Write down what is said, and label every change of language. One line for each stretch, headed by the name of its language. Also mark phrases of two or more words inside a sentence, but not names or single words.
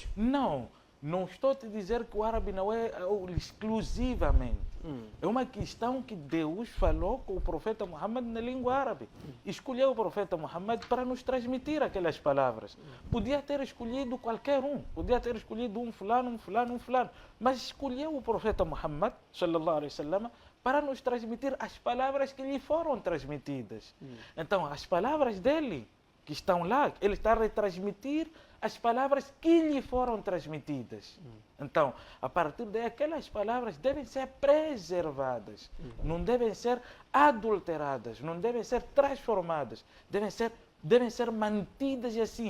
Portuguese: Não, não estou a te dizer que o árabe não é exclusivamente. É uma questão que Deus falou com o profeta Muhammad na língua árabe. Escolheu o profeta Muhammad para nos transmitir aquelas palavras. Podia ter escolhido qualquer um, podia ter escolhido um fulano, mas escolheu o profeta Muhammad,
Arabic: صلى الله عليه وسلم,
Portuguese: para nos transmitir as palavras que lhe foram transmitidas. Então, as palavras dele que estão lá, ele está a retransmitir as palavras que lhe foram transmitidas. Então, a partir daí, aquelas palavras devem ser preservadas, não devem ser adulteradas, não devem ser transformadas, devem ser mantidas assim.